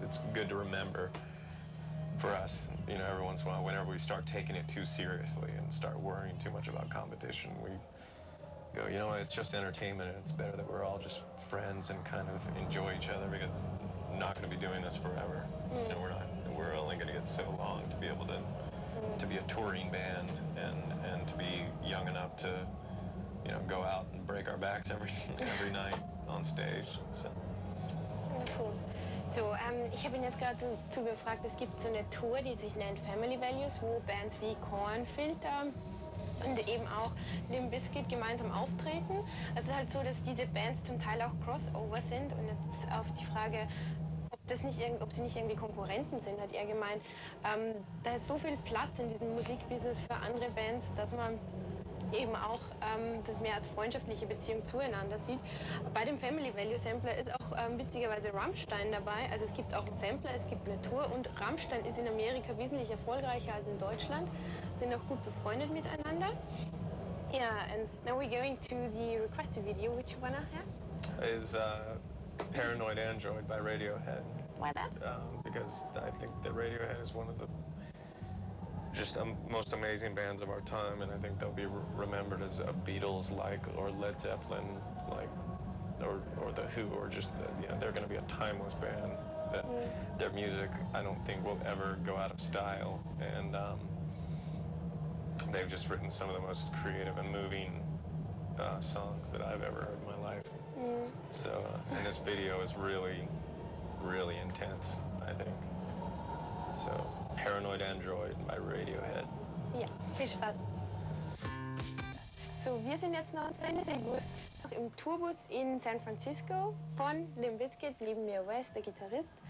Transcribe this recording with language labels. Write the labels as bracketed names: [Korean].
[English] It's good to remember for us, every once in a while, whenever we start taking it too seriously and start worrying too much about competition, we go, what, it's just entertainment, and it's better that we're all just friends and kind of enjoy each other, because it's not going to be doing this forever. We're only going to get so long to be able to be a touring band and to be young enough to go out and break our backs every night on stage. So. Wonderful. [German] So, ich habe ihn jetzt gerade so gefragt, es gibt so eine Tour, die sich nennt Family Values, wo Bands wie Korn, Filter und eben auch Limp Bizkit gemeinsam auftreten. Es ist halt so, dass diese Bands zum Teil auch Crossover sind, und jetzt auf die Frage, ob sie nicht irgendwie Konkurrenten sind, hat er gemeint, da ist so viel Platz in diesem Musikbusiness für andere Bands, dass man eben auch das mehr als freundschaftliche Beziehung zueinander sieht. Bei dem Family Value Sampler ist auch witzigerweise Rammstein dabei. Also es gibt auch einen Sampler, es gibt eine Tour, und Rammstein ist in Amerika wesentlich erfolgreicher als in Deutschland, sind auch gut befreundet miteinander. [English] Yeah, and now we're going to the requested video, which you wanna have? Is Paranoid Android by Radiohead. Why that? Because I think that Radiohead is one of the most amazing bands of our time, and I think they'll be remembered as a Beatles-like, or Led Zeppelin-like, or The Who, or just they're going to be a timeless band. That their music, I don't think, will ever go out of style, and they've just written some of the most creative and moving songs that I've ever heard in my life. So, and this video is really, really intense, I think. So, Paranoid Android by Radiohead. [German] Ja, viel Spaß. So, wir sind jetzt noch im Tourbus in San Francisco von Limp Bizkit, neben mir Wes, der Gitarrist.